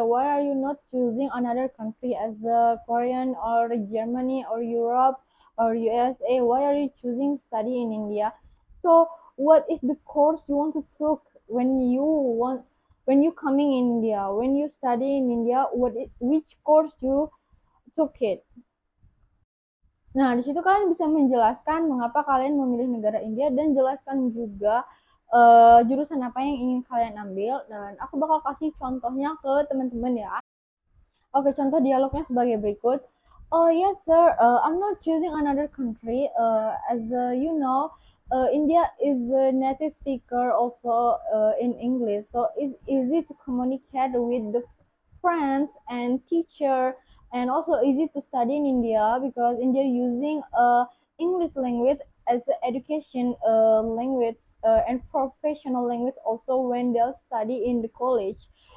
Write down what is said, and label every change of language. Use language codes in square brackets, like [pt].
[en] Why are you not choosing another country as a Korean or Germany or Europe or USA? Why are you choosing study in India? So what is the course you want to take when you coming in India? When you study in India, which course you took it? [id] Nah, di situ kalian bisa menjelaskan mengapa kalian memilih negara India dan jelaskan juga jurusan apa yang ingin kalian ambil dan aku bakal kasih contohnya ke teman-teman ya. Oke, contoh dialognya sebagai berikut. [en] Oh yes, sir. I'm not choosing another country. As you know, India is the native speaker also in English, so it's easy to communicate with the friends and teacher, and also easy to study in India because India using English language as the education language and professional language also when they study in the college.